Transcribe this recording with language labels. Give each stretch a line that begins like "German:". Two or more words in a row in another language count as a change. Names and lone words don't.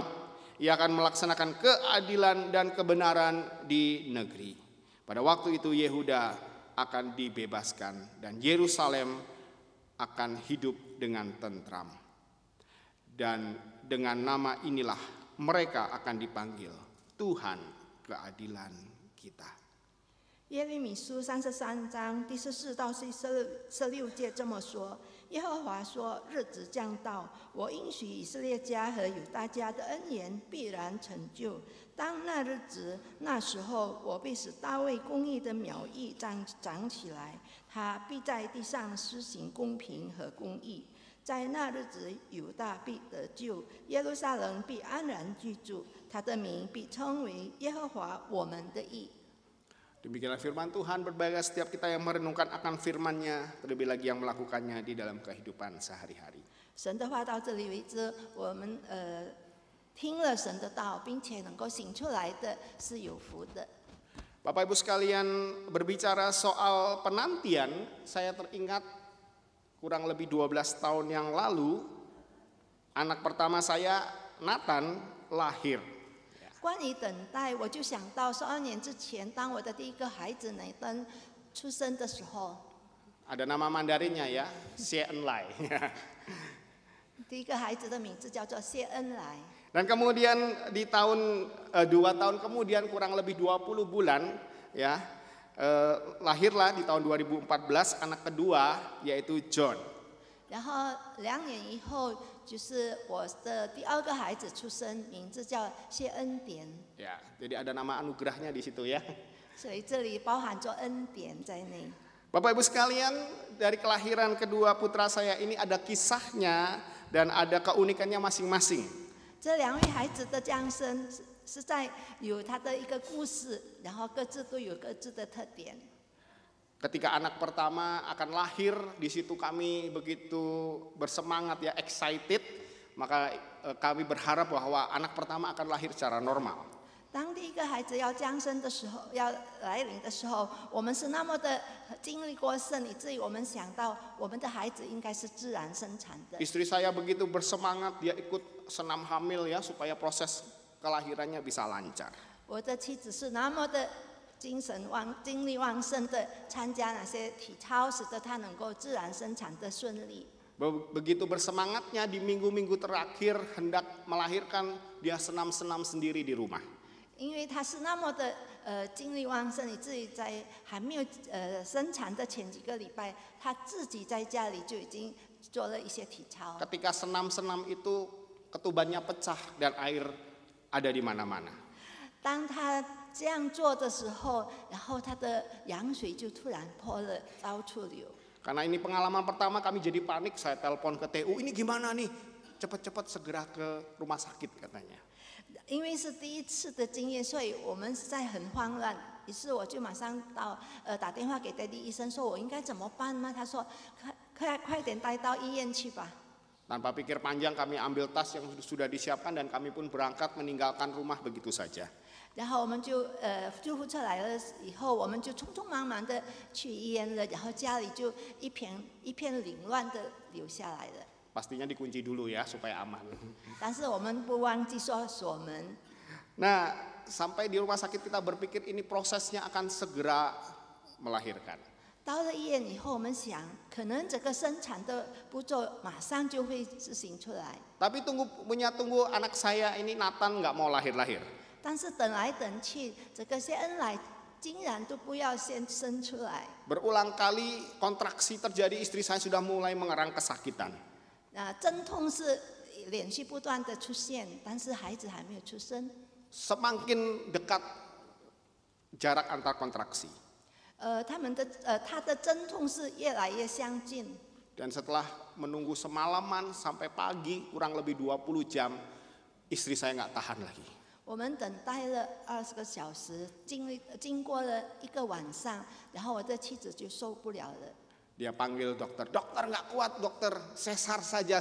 Indonesian: Ia akan melaksanakan keadilan dan kebenaran di negeri. Pada waktu itu Yehuda akan dibebaskan dan Yerusalem akan hidup dengan tentram. Dan dengan nama inilah mereka akan dipanggil Tuhan keadilan kita.
Chinese: 耶利米书33章第14到16节这么说：耶和华说，日子将到，我应许以色列家和犹大家的恩言必然成就。当那日子，那时候，我必使大卫公义的苗裔长起来，他必在地上施行公平和公义。在那日子，犹大必得救，耶路撒冷必安然居住，他的名必称为耶和华我们的义。
Indonesian: Demikianlah firman Tuhan, berbahagia setiap kita yang merenungkan akan firman-Nya, terlebih lagi yang melakukannya di dalam kehidupan sehari-hari.
Chinese: 神的话到这里为止，我们听了神的道，并且能够行出来的是有福的。
Indonesian: Bapak Ibu sekalian, berbicara soal penantian, saya teringat kurang lebih 12 tahun yang lalu, anak pertama saya, Nathan, lahir.
Chinese: 关于等待，我就想到12年之前，当我的第一个孩子乃登出生的时候，
Indonesian: Ada nama Mandarinnya ya, Xie Enlai.
Chinese: 第一个孩子的名字叫做谢恩来。
Indonesian: Dan kemudian di tahun 2 tahun kemudian kurang lebih 20 bulan ya, lahirlah di tahun 2014 anak kedua yaitu John.
Chinese: 然后2年以后，就是我的第二个孩子出生，名字叫谢恩典。
Indonesian: Ya, jadi ada nama anugerahnya di situ ya.
Chinese: 所以这里包含着恩典在内。
Indonesian: Bapak Ibu sekalian, dari kelahiran kedua putra saya ini ada kisahnya dan ada keunikannya masing-masing.
Chinese: 这2位孩子的降生是在有他的一个故事，然后各自都有各自的特点。
Indonesian: Ketika anak pertama akan lahir, di situ kami begitu bersemangat ya, excited, maka kami berharap bahwa anak pertama akan lahir secara normal.
Chinese: 当第一个孩子要降生的时候，要来临的时候，我们是那么的经历过圣，以至于我们想到我们的孩子应该是自然生产的。
Indonesian: Istri saya begitu bersemangat, dia ikut senam hamil ya, supaya proses kelahirannya bisa lancar.
Chinese: 我的妻子是那么的精力旺盛的参加那些体操，使得她能够自然生产的顺利。
Indonesian: Begitu bersemangatnya di minggu-minggu terakhir hendak melahirkan, dia senam-senam sendiri di rumah.
Chinese: 因为她是那么的精力旺盛，以至于在还没有生产的前几个礼拜，她自己在家里就已经做了一些体操。
Indonesian: Ketika senam-senam itu ketubannya pecah dan air ada di mana-mana.
Chinese: 当她这样做的时候，然后她的羊水就突然破了，到处流。
Indonesian: Karena ini pengalaman pertama kami jadi panik, saya telepon ke TU, ini gimana nih? Cepat-cepat segera ke rumah sakit katanya.
Chinese: 因为是第一次的经验，所以我们实在很慌乱。于是我就马上打电话给爹地医生，说我应该怎么办呢？他说快点带到医院去吧。
Indonesian: Tanpa pikir panjang kami ambil tas yang sudah disiapkan dan kami pun berangkat meninggalkan rumah begitu saja.
Chinese: 然后我们就救护车来了以后，我们就匆匆忙忙的去医院了，然后家里就一片凌乱的留下来了。
Indonesian: Pastinya dikunci dulu ya supaya aman.
Chinese: 但是我们不忘记说锁门。
Indonesian: Nah, sampai di rumah sakit kita berpikir ini prosesnya akan segera melahirkan.
Chinese: 到了医院以后，我们想，可能这个生产的步骤马上就会执行出来。
Indonesian: Tapi tunggu anak saya ini Nathan nggak mau lahir-lahir.
Chinese: 但是等来等去，这个谢恩来竟然都不要先生出来。
Indonesian: Berulang kali kontraksi terjadi, istri saya sudah mulai mengerang kesakitan.
Chinese: 阵痛是连续不断的出现，但是孩子还没有出生。
Indonesian: Semakin dekat jarak antar kontraksi.
Chinese: 他的阵痛是越来越相近。
Indonesian: Dan setelah menunggu semalaman sampai pagi kurang lebih 20 jam, istri saya nggak tahan lagi.
Chinese: 我们等待了20个小时，经过了一个晚上，然后我的妻子就受不了了。
Indonesian: Dia panggil dokter, dokter nggak kuat dokter, sesar saja.